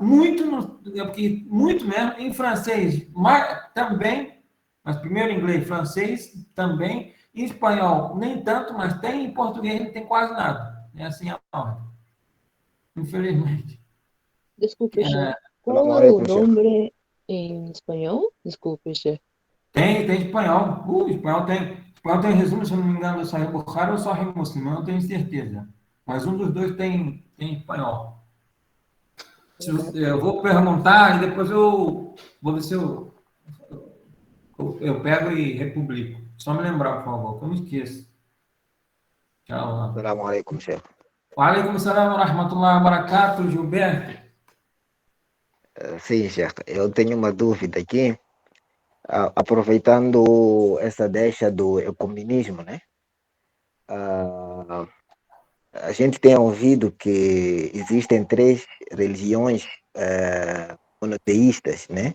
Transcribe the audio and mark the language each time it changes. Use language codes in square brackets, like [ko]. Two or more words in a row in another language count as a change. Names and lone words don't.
[pt] Muito mesmo. Em francês também. Mas primeiro em inglês, francês também. Em espanhol, nem tanto, mas tem. Em português não tem quase nada. É assim a ordem. Infelizmente. Desculpe, Sheikh. [es] ¿Cuál es el nombre en español? [pt] Desculpe, Sheikh. Tem espanhol. Espanhol tem resumo, se eu não me engano, do Sahih Bukhari ou Sahih Muslim, eu não tenho certeza. Mas um dos dois tem espanhol. Eu vou perguntar e depois eu vou ver se eu pego e republico. Só me lembrar, por favor, que eu não esqueço. Tchau. [ar] السلام عليكم، شيخ. وعليكم السلام ورحمة الله وبركاته, Gilberto. [pt] Sim, Sheikh. Eu tenho uma dúvida aqui. Aproveitando essa deixa do ecumenismo, né? A gente tem ouvido que existem 3 religiões monoteístas, né?